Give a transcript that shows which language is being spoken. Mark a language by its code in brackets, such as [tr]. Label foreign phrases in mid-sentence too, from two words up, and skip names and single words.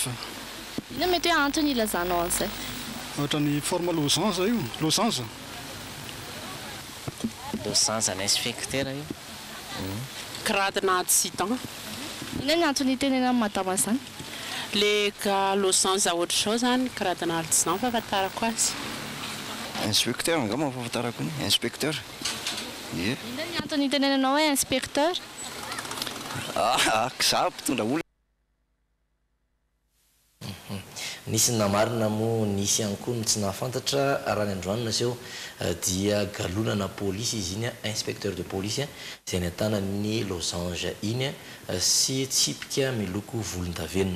[mg] Inona mety hoe antony ilazanao an'izay? Ohatrany forme losange io, losange. Losange na inspecteur io. Gradina adjudant. Inona ny antony itenena amin'ny madama izany? Le ka losange [fr] autre chose [mg] zany gradina adjudant fahafantarako azy. Inspecteur angamba fahafantarako ny inspecteur. Ie. Inona ny antony itenenanao hoe inspecteur? Za mpitondra olona. Nisy namarina moa nisy ihany koa tsy nahafantatra raha ny androanina seo dia galonana polisy izy iny [fr] inspecteur de police [mg] izay ny tanany losange iny sy tsipika miloko volondavenona.